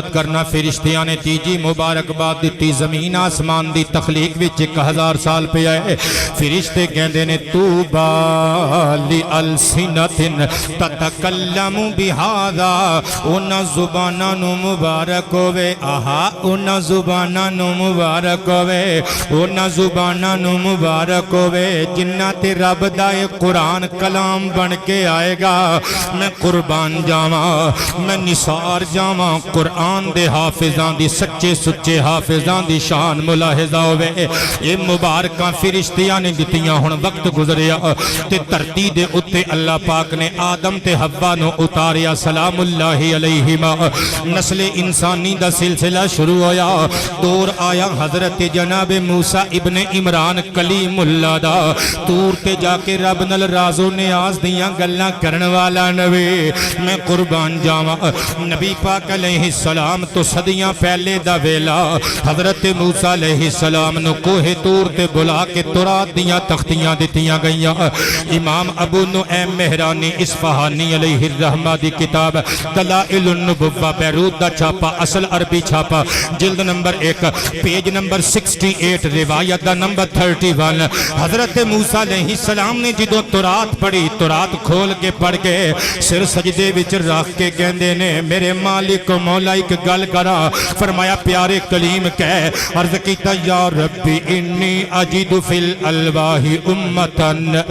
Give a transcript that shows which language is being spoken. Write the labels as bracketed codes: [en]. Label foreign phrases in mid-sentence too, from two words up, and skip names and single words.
[pa] کرنا فرشتیاں نے تیجی مبارکباد دیتی زمین آسمان دی تخلیق وچ 1000 سال پہ آئے فرشتے کہندے نے توبا [ar] لِأَلْسِنَةٍ تَتَكَلَّمُ بِهَذَا [pa] اونا زبانہ نو مبارک ہوئے آہا اونا زبانہ نو مبارک ہوئے اونا زبانہ نو مبارک ہوئے جنہ تے رب دائے قرآن کلام بن کے آئے گا میں قربان جاواں میں نثار جاواں قرآن دے حافظان دی سچے سچے حافظان دی شان ملاحظہ ہوئے یہ مبارکاں فرشتیاں نے دتیاں ہن وقت گزریا تے دھرتی دے اتے اللہ پاک نے آدم تے حوا نو اتاریا [ar] سلام اللہ علیہما [pa] نسل انسانی دا سلسلہ شروع ہویا دور آیا حضرت جناب موسیٰ ابن عمران کلیم اللہ دا تور تے جا کے رب نل راز و نیاز دیاں گلاں کرن والا نبی میں قربان جاواں نبی پاک [ar] علیہ السلام [pa] تو صدیاں پہلے دا ویلا حضرت موسیٰ [ar] علیہ السلام [pa] نو کوہ تور تے بلا کے تورات دیاں تختیاں دیتیاں گئیاں امام ابو نعیم مہرانی اصفہانی [ar] علیہ الرحمہ [pa] دی کتاب دلائل النبوہ بیروت دا چھاپا اصل عربی چھاپا جلد نمبر 1 پیج نمبر 68 روایت دا نمبر 31 حضرت موسیٰ [ar] علیہ السلام [pa] نے جدو تورات پڑھی تورات کھول کے پڑھ کے سر سجدے وچ رکھ کے کہندے نے میرے مالک مولا ایک گل کرا فرمایا پیارے کلیم کہہ عرض کیتا [ar] یا ربی انی اجد فی الالواح امتن